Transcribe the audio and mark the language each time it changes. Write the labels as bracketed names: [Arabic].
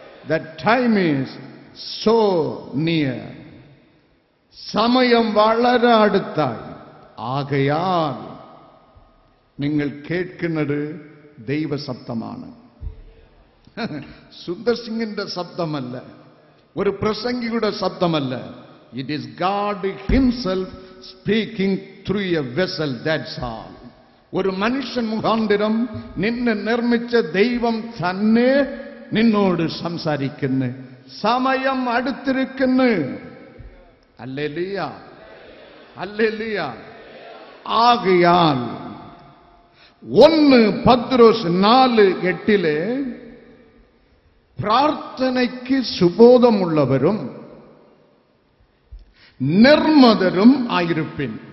[English] The time is so near. [Malayalam] സമയം വളരെ അടുത്തായി. ആകയാൽ നിങ്ങൾ കേൾക്കുന്നത് ദൈവശബ്ദമാണ്. സുന്ദർ സിംഗിന്റെ ശബ്ദമല്ല, ഒരു പ്രസംഗിയുടെ ശബ്ദമല്ല. [English] It is God himself speaking through a vessel, that's all. [Malayalam] ഒരു മനുഷ്യൻ മുഖാന്തരം നിന്നെ നിർമ്മിച്ച ദൈവം തന്നെ നിന്നോട് സംസാരിക്കുന്നു. സമയം അടുത്തിരിക്കുന്നു. Hallelujah, hallelujah. ആകയാൽ 1 പത്രോസ് 4:8 പ്രാർത്ഥനയ്ക്ക് സുബോധമുള്ളവരും നിർമ്മതരും ആയിരിപ്പിൻ.